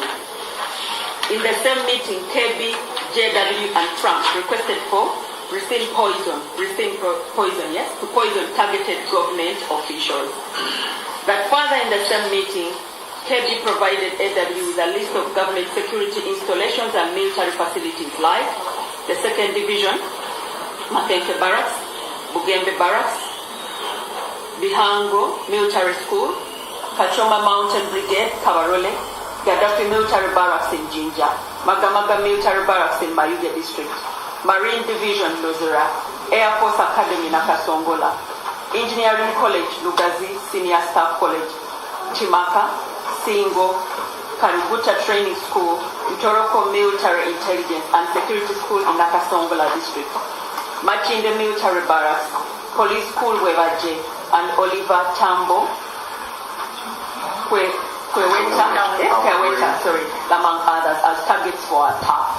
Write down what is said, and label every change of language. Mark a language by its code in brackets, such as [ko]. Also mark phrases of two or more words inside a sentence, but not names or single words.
[en] In the same meeting, KB, JW, and Trump requested for racine poison, to poison targeted government officials. But further in the same meeting, KB provided AW with a list of government security installations and military facilities like the 2nd Division, Makenke Barracks, Bugembe Barracks, Bihango Military School, Kachoma Mountain Brigade, Kabarole, Gaddafi Military Barracks in Jinja, Magamaga Military Barracks in Mayuge District, Marine Division Lozera, Air Force Academy Nakasongola, Engineering College Lugazi Senior Staff College, Chimaka, Singo, Kaributa Training School, Utoroko Military Intelligence and Security School in Nakasongola District, Machinde Military Barracks, Police School Webaje, and Oliver Tambo, Kweweta, among others, as targets for attacks.